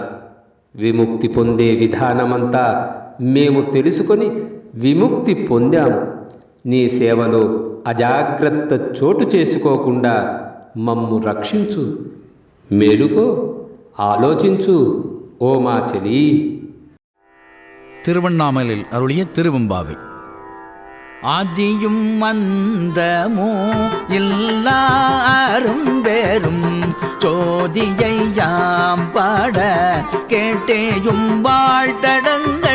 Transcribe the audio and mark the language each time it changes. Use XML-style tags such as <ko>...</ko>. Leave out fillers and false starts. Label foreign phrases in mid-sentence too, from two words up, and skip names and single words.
<te>విముక్తి పొందే విధానమంతా మేము తెలుసుకొని విముక్తి పొందాము. నీ సేవలో అజాగ్రత్త చోటు చేసుకోకుండా మమ్ము రక్షించు. మేలుకో, ఆలోచించు ఓ మా చెలి.</te> <ta>திருவண்ணாமலையில் அருளிய திருவெம்பாவை. ஆதியும் மந்தமோ எல்லாரும் வேறும் சோதியை யாம் பாட கேட்டேயும் வாழ்த்தடங்க</ta>